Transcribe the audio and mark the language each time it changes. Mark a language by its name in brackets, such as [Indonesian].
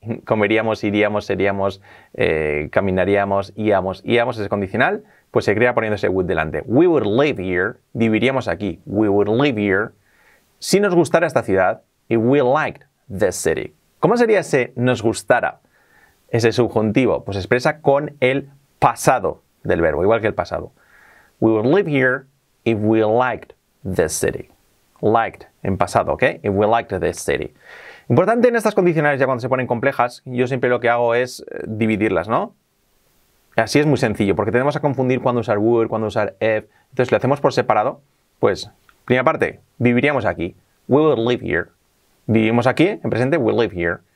[Spanish] comeríamos, iríamos, seríamos, caminaríamos, íamos, ese condicional, pues se crea poniendo ese would delante. [English] We would live here, [Spanish] viviríamos aquí. [English] We would live here. [Spanish] Si nos gustara esta ciudad, [English] if we liked this city. [Spanish] ¿Cómo sería ese nos gustara? Ese subjuntivo, pues se expresa con el pasado del verbo, igual que el pasado. [English] We would live here if we liked this city. Liked, [Spanish] en pasado, [English] ¿ok? If we liked this city. [Spanish] Importante en estas condicionales, ya cuando se ponen complejas, yo siempre lo que hago es dividirlas, ¿no? Así es muy sencillo, porque tenemos a confundir cuándo usar would, cuándo usar if. Entonces, lo hacemos por separado. Pues, primera parte, viviríamos aquí. [English] We would live here. [Spanish] Vivimos aquí, en presente, [English] we live here.